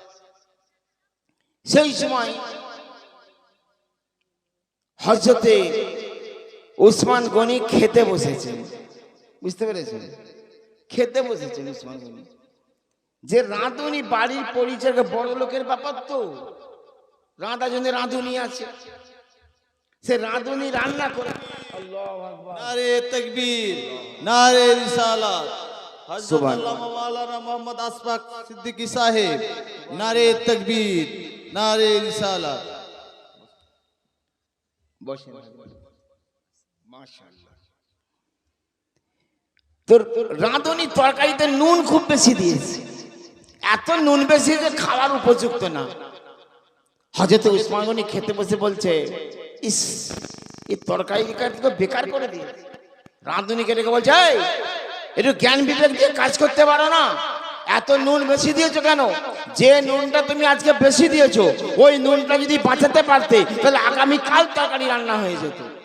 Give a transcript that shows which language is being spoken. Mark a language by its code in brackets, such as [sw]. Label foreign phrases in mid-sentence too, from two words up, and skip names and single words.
[bn] সেই সময় হযরতে উসমান গনি খেতে বসেছেন বুঝতে পেরেছেন খেতে বসেছেন উসমান গনি যে রাঁধুনি বাড়ির পরিচয় বড় লোকের ব্যাপার তো রাঁধা জন্য রাঁধুনি আছে সে রাঁধুনি রান্না করে [ar] الله أكبر [hi] नारे तकबीर नारे रिसालत हजरत अल्लामा मौलाना मोहम्मद अशफाक सिद्दीकी साहेब नारे तकबीर नारे रिसालत [bn] বসেন মাশাআল্লাহ তোর রাঁধুনি তরকারিতে নুন খুব বেশি দিয়েছে এত নুন বেশি যে খাওয়ার উপযুক্ত না হযরত উসমান গনি খেতে বসে বলছে ইস এই তরকারিটা তো বেকার করে দিয়ে রাঁধুনিকে রেখে বলছে এই একটু জ্ঞান বিবেক দিয়ে কাজ করতে পারো না এত নুন বেশি দিয়েছো কেন যে নুনটা তুমি আজকে বেশি দিয়েছো ওই নুনটা যদি বাঁচাতে পারতে তাহলে আগামী কাল তরকারি রান্না হয়ে যেত